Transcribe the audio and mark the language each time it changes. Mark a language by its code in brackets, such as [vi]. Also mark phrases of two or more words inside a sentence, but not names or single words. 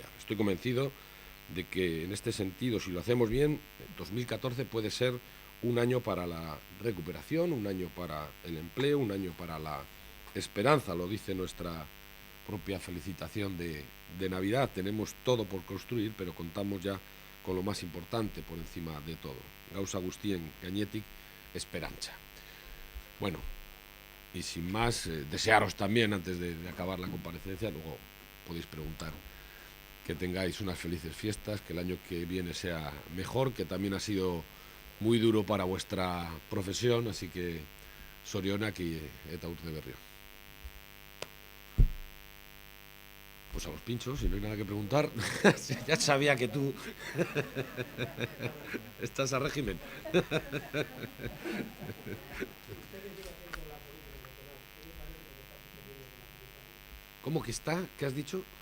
[es] Estoy convencido de que en este sentido, si lo hacemos bien, 2014 puede ser un año para la recuperación, un año para el empleo, un año para la esperanza, lo dice nuestra propia felicitación de Navidad. Tenemos todo por construir, pero contamos ya con lo más importante por encima de todo. [eu] Gauza guztien gainetik, [es] esperanza. Bueno, y sin más, desearos también, antes de acabar la comparecencia, luego podéis preguntar, que tengáis unas felices fiestas, que el año que viene sea mejor, que también ha sido muy duro para vuestra profesión, así que [eu] sorionak y eta urte berrio. [es] Pues a los pinchos, si no hay nada que preguntar. Ya sabía que tú estás a régimen. ¿Cómo que está? ¿Qué has dicho?